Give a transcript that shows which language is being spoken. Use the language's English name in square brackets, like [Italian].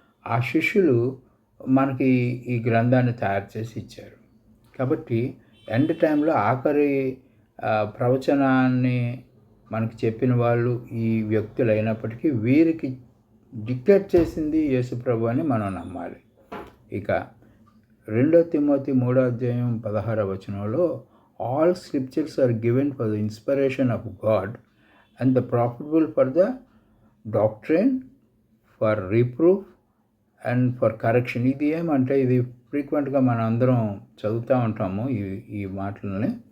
[Telugu] ఆ శిష్యులు మనకి ఈ గ్రంథాన్ని తయారు చేసి ఇచ్చారు. కాబట్టి ఎండ్ టైంలో ఆఖరి ప్రవచనాన్ని మనకి చెప్పిన వాళ్ళు ఈ వ్యక్తులు అయినప్పటికీ వీరికి డిక్టేట్ చేసింది యేసుప్రభు అని మనం నమ్మాలి. [English] ఇక 2 Timothy 3:16 all scriptures are given for the inspiration of God and the profitable for the doctrine, for reproof and for correction. [Telugu] ఇది ఏమంటే, ఇది ఫ్రీక్వెంట్గా మనం అందరం చదువుతూ ఉంటాము ఈ మాటలని.